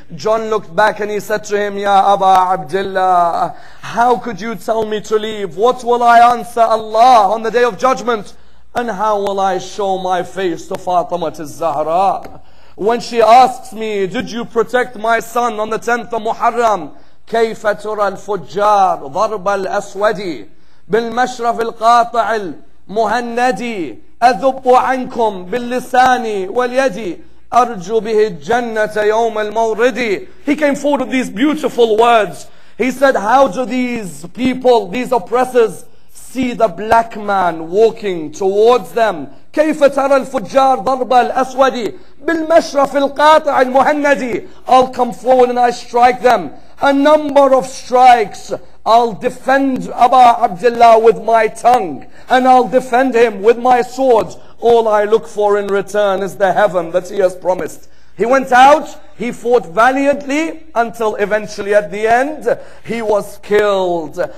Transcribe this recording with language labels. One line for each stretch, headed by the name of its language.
English: John looked back and he said to him, "Ya Abu Abdullah, how could you tell me to leave? What will I answer Allah on the day of judgment? And how will I show my face to Fatima al-Zahra? When she asks me, 'Did you protect my son on the 10th of Muharram?'
Arabic: كيف ترى الفجار ضرب الأسود بالمشرف القاطع المهندي أذب عنكم باللسان واليد أرجو به الجنة يوم المورد."
English: He came forward with these beautiful words. He said, how do these people, these oppressors, see the black man walking towards them?
Arabic: كيف ترى الفجار ضرب الأسود بالمشرف القاطع المهندي.
English: I'll come forward and I strike them. A number of strikes. I'll defend Abu Abdullah with my tongue, and I'll defend him with my sword. All I look for in return is the heaven that he has promised. He went out, he fought valiantly, until eventually at the end, he was killed.